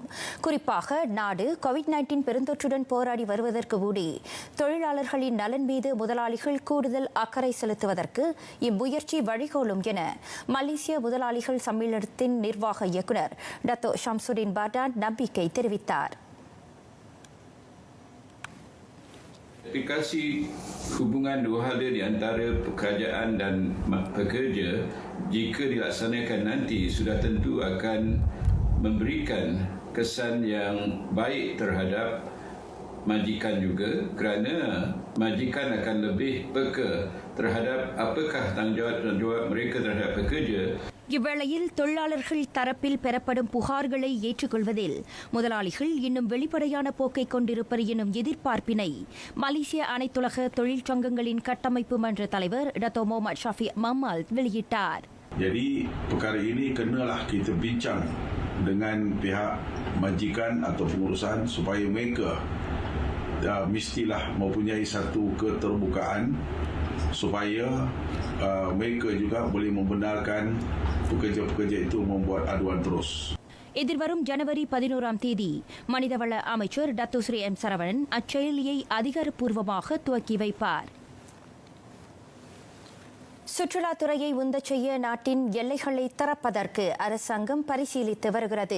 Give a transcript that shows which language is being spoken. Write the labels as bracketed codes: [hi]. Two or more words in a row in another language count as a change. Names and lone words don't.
[ta] குறிப்பாக நாடு கோவிட்-19 பெருந்தொற்றுடன் போராடி வருவதற்கு ஊடி தொழிலாளர்களின் நலன் மீது முதலாளிகள் கூடுதல் அக்கறை செலுத்துவதற்கு இம்முயற்சி வழிகோலும் என மலேசிய முதலாளிகள் சம்மேளனத்தின் நிர்வாக இயக்குநர் டத்தோ ஷம்சுடின் பாடான் நம்பிக்கை தெரிவித்தார். [ms] Aplikasi hubungan dua hala di antara pekerjaan dan pekerja jika dilaksanakan nanti sudah tentu akan memberikan kesan yang baik terhadap majikan juga kerana majikan akan lebih peka terhadap apakah tanggungjawab mereka terhadap pekerja. [ta] இவ்வேளையில் தொழிலாளர்கள் தரப்பில் பெறப்படும் புகார்களை ஏற்றுக்கொள்வதில் முதலாளிகள் இன்னும் வெளிப்படையான போக்கை கொண்டிருப்பர் எனும் எதிர்பார்ப்பினை மலேசிய அனைத்துலக தொழிற்சங்கங்களின் கட்டமைப்பு மன்ற தலைவர் டத்தோ முகமது ஷாஃபி மம்மால் வெளியிட்டார். [ms] Jadi perkara ini kenalah kita bincang dengan pihak majikan atau pengurusan supaya mereka mestilah mempunyai satu keterbukaan supaya mereka juga boleh membenarkan pekerja-pekerja itu membuat aduan terus. [ta] எதிர்வரும் ஜனவரி 11 தேதி மனிதவள அமைச்சர் டத்துஸ்ரீ எம் சரவணன் அச்செயலியை அதிகாரப்பூர்வமாக துவக்கி வைப்பார். சுற்றுலாத்துறையை உந்தச் செய்ய நாட்டின் எல்லைகளை திறப்பதற்கு அரசாங்கம் பரிசீலித்து வருகிறது.